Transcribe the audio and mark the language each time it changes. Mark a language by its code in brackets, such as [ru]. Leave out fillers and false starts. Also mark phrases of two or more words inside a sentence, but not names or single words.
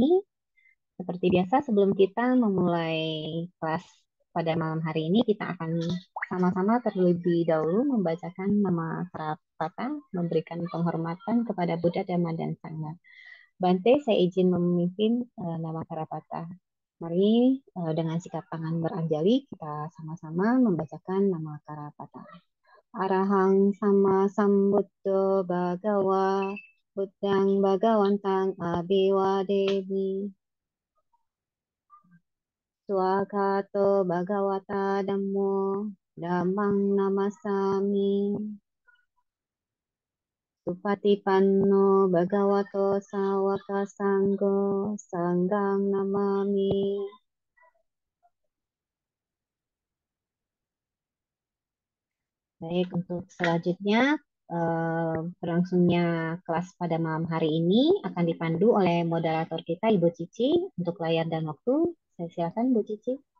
[id] Seperti biasa sebelum kita memulai kelas pada malam hari ini, kita akan sama-sama terlebih dahulu membacakan nama Prapata, memberikan penghormatan kepada Buddha, Dhamma, dan Sangha. Bante, saya izin memimpin nama Karapata. Mari dengan sikap tangan beranjali kita sama-sama membacakan nama Karapata. [pi] Arahang sama sambuddho bhagawa buddhang bhagawantang abhiwadehi swagato bhagawata dhammo dhammang namasami supatipanno bhagavato sawaka sanggo sanggang namami. [id] Baik, untuk selanjutnya berlangsungnya kelas pada malam hari ini akan dipandu oleh moderator kita Ibu Cici untuk layar dan waktu. Saya silakan Bu Cici.